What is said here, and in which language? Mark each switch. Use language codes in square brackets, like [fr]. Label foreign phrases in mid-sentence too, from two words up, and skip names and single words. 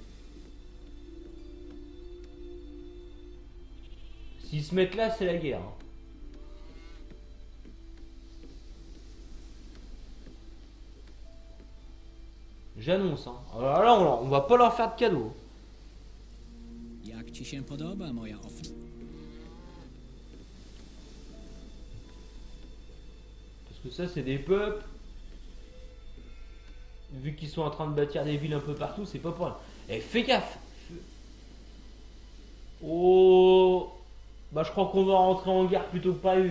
[fr] S'ils se mettent là, c'est la guerre. Hein. J'annonce. Hein. Alors là, on va pas leur faire de cadeaux. [pl] Jak ci się podoba, moja ofiara? [fr] Parce que ça, c'est des peuples. Vu qu'ils sont en train de bâtir des villes un peu partout, c'est pas pour rien. Eh, fais gaffe! Oh! Bah, je crois qu'on va rentrer en guerre plutôt que prévu.